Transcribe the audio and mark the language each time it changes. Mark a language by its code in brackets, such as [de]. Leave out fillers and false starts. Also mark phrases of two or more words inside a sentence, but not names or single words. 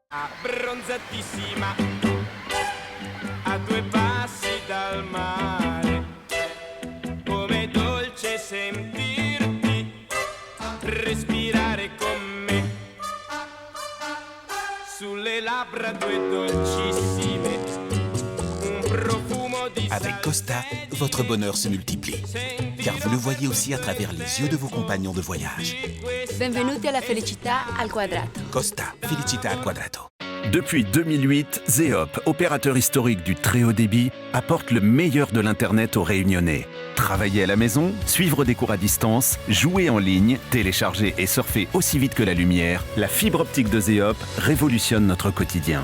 [it] abbronzatissima, a 2 passi dal mare, come dolce sentirti respirare con me, sulle labbra 2 dolcissime, un profumo di [fr] Avec Costa, votre bonheur se multiplie, car vous le voyez aussi à travers les yeux de vos compagnons de voyage. [it] Benvenuti alla felicità al quadrato. Costa, felicità al quadrato. [fr] Depuis 2008, Zeop, opérateur historique du très haut débit, apporte le meilleur de l'Internet aux Réunionnais. Travailler à la maison, suivre des cours à distance, jouer en ligne, télécharger et surfer aussi vite que la lumière, la fibre optique de Zeop révolutionne notre quotidien.